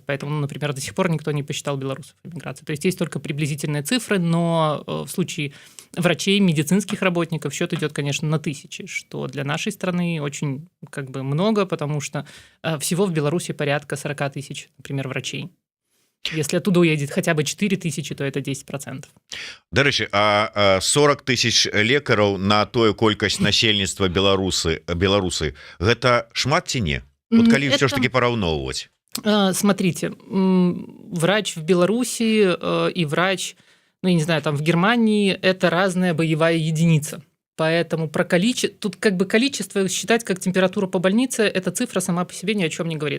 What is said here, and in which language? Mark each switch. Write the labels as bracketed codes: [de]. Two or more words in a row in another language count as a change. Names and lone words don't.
[ru] Поэтому, например, до сих пор никто не посчитал белорусов в эмиграции. То есть есть только приблизительные цифры, но в случае врачей, медицинских работников счет идет, конечно, на тысячи, что для нашей страны очень много, потому что всего в Беларуси порядка 40 тысяч, например, врачей. Если оттуда уедет хотя бы 4 тысячи, то это 10%. [be] Дарэчы, а 40 тысяч лекараў на тое колькасць насельніцтва беларусы, гэта шмат ці не? Вот коли все ж таки пораўноўваць. [ru] Смотрите, врач в Беларуси и врач, я не знаю, там в Германии – это разная боевая единица. Поэтому про количество, тут количество считать как температура по больнице, эта цифра сама по себе ни о чем не говорит.